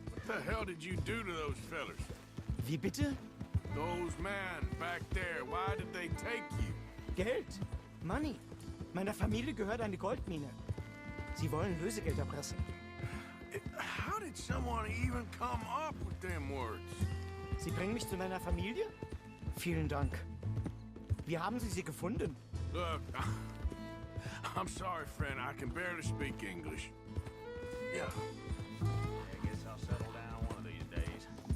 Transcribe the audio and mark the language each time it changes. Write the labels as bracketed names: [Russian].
[English] What the hell did you do to those fellers? [German] Wie bitte? [English] Those men back there, why did they take you? [German] Geld. Money. Meiner Familie gehört eine Goldmine. Sie wollen Lösegeld erpressen. [English] How did someone even come up with them words? [German] Sie bringen mich zu meiner Familie? Vielen Dank. Wie haben Sie sie gefunden? [English] Look, I'm sorry, friend. I can barely speak English. Yeah. I guess I'll settle down one of these days.